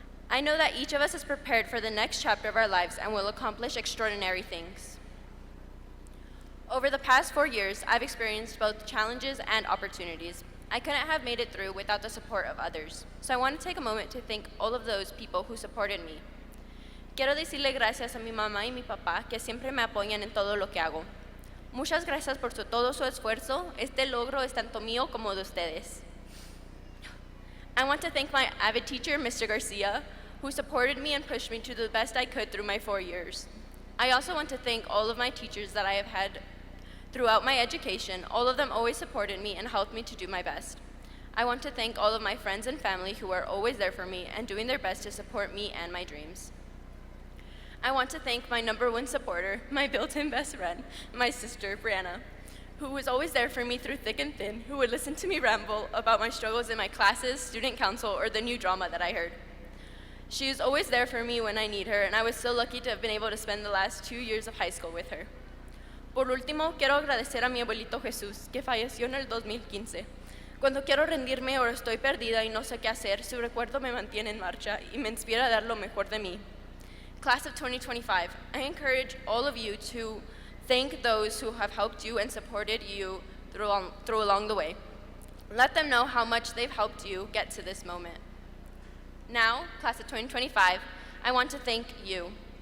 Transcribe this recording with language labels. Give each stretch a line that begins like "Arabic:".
English: I know that each of us is prepared for the next chapter of our lives and will accomplish extraordinary things. Over the past 4 years, I've experienced both challenges and opportunities. I couldn't have made it through without the support of others. So I want to take a moment to thank all of those people who supported me.
Spanish: Quiero decirle gracias a mi mamá y mi papá que siempre me apoyan en todo lo que hago. Muchas gracias por todo su esfuerzo. Este logro es tanto mío como de ustedes.
English: I want to thank my avid teacher, Mr. Garcia, who supported me and pushed me to do the best I could through my 4 years. I also want to thank all of my teachers that I have had throughout my education. All of them always supported me and helped me to do my best. I want to thank all of my friends and family who are always there for me and doing their best to support me and my dreams. I want to thank my #1 supporter, my built-in best friend, my sister, Brianna, who was always there for me through thick and thin, who would listen to me ramble about my struggles in my classes, student council, or the new drama that I heard. She is always there for me when I need her, and I was so lucky to have been able to spend the last 2 years of high school with her.
Spanish: Por último, quiero agradecer a mi abuelito Jesús, que falleció en el 2015. Cuando quiero rendirme o estoy perdida y no sé qué hacer, su recuerdo me mantiene en marcha y me inspira a dar lo mejor de mí.
English: Class of 2025, I encourage all of you to thank those who have helped you and supported you through along the way. Let them know how much they've helped you get to this moment. Now, class of 2025, I want to thank you.